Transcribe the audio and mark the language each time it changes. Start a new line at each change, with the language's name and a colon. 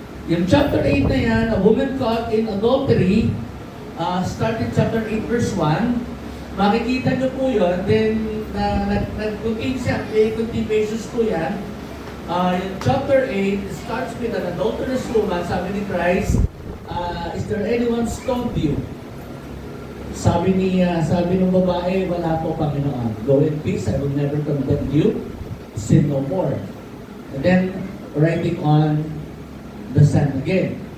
Filipino: Yung chapter 8 na yan,
English: a woman caught in adultery, starting chapter 8 verse 1,
Filipino: makikita niyo po yun, then nag-contain siya, may continuations po yan.
English: Yung chapter 8 starts with an adulterous woman,
Filipino: sabi ni Christ,
English: is there anyone stoned you?
Filipino: Sabi ng babae, wala po Panginoon.
English: Go in peace, I will never condemn you. Sin no more. And then, writing on the sun again.